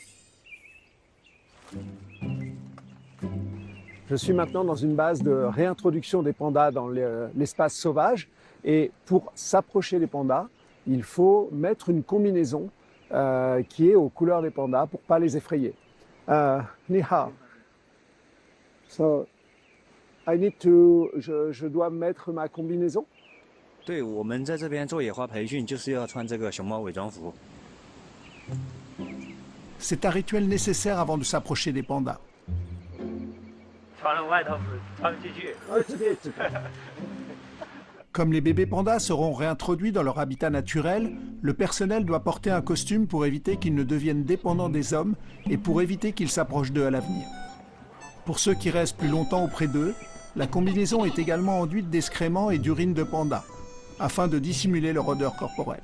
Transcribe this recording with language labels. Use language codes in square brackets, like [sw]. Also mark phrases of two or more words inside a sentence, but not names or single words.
[fr] Je suis maintenant dans une base de réintroduction des pandas dans l'espace sauvage. Et pour s'approcher des pandas, il faut mettre une combinaison qui est aux couleurs des pandas pour ne pas les effrayer. [zh] 你好. [fr] So, je dois mettre ma combinaison. [zh] 对，我们在这边做野化培训，就是要穿这个熊猫伪装服。 [fr] C'est un rituel nécessaire avant de s'approcher des pandas. [zh] 穿了外套穿进去。 [fr] Comme les bébés pandas seront réintroduits dans leur habitat naturel, le personnel doit porter un costume pour éviter qu'ils ne deviennent dépendants des hommes et pour éviter qu'ils s'approchent d'eux à l'avenir. Pour ceux qui restent plus longtemps auprès d'eux, la combinaison est également enduite d'excréments et d'urine de panda, afin de dissimuler leur odeur corporelle.